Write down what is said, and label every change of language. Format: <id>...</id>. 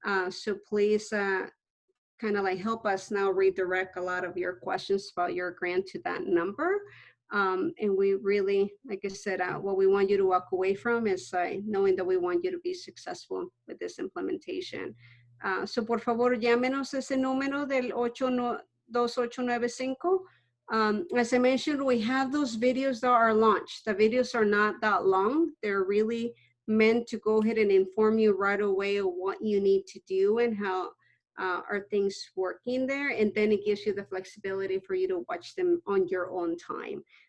<en>So please kind of like help us now redirect a lot of your questions about your grant to that number. And we really, like I said, what we want you to walk away from is knowing that we want you to be successful with this implementation.</en> <es>So por favor, llámenos ese número del 2895.</es> <en>As I mentioned, we have those videos that are launched. The videos are not that long. They're really meant to go ahead and inform you right away of what you need to do and how are things working there. And then it gives you the flexibility for you to watch them on your own time.</en>